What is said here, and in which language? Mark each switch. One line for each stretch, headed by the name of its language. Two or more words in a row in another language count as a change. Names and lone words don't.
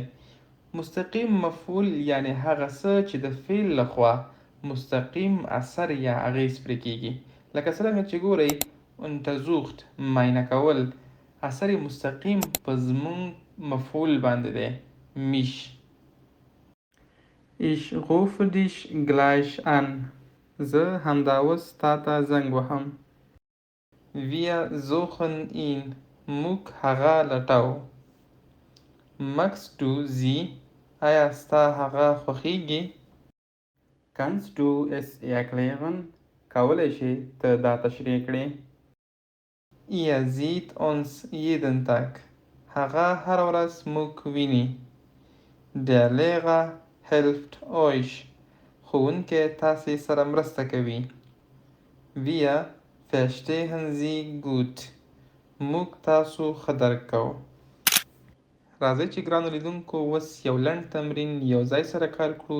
Pashto: مستقیم مفعول یعنی هغه څه چې د فعل لخوا مستقیم اثر یا اغیز پرې کیږي. لکه څرنګه چې ګورئ untersucht معاینه کول، اثر مستقیم په زموږ مفعول باندې دی، میش.
German: Ich rufe dich gleich an.
Pashto: زه همدا اوس تا ته زنګ وهم.
German: Wir suchen ihn.
Pashto: موږ هغه لټوو.
German: Magst du sie?
Pashto: آیا ستا هغه خوښیږي؟
German: Kannst du es erklären?
Pashto: کولی شې ته دا تشریح کړې؟
German: Ihr seht uns jeden Tag.
Pashto: هغه هره ورځ موږ ویني.
German: Der Lehrer hilft euch.
Pashto: ښوونکی تاسې سره مرسته کوي.
German: Wir verstehen sie gut.
Pashto: موږ تاسو ښه درک کوو. راځئ چې ګرانو لیدونکو اوس یو لنډ تمرین یو ځای سره کار کړو.